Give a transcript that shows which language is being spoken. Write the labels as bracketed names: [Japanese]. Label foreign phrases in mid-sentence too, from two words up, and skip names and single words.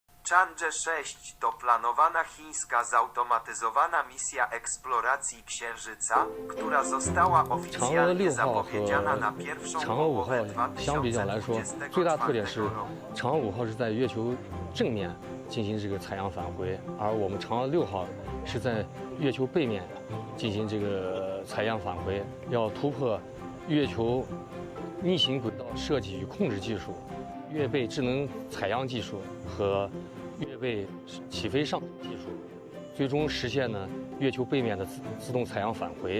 [Polish] Chang'e 6 to planowana chińska zautomatyzowana misja eksploracji Księżyca, która została oficjalnie zapowiedziana na pierwszą połowę 2024 roku. [Chinese] Chang'e 5号是在月球正面进行这个采样返回，而我们Chang'e 6号是在月球背面进行这个采样返回，要突破月球逆行轨道设计与控制技术、月背智能采样技术和月背起飞上技术，最终实现呢月球背面的自动采样返回。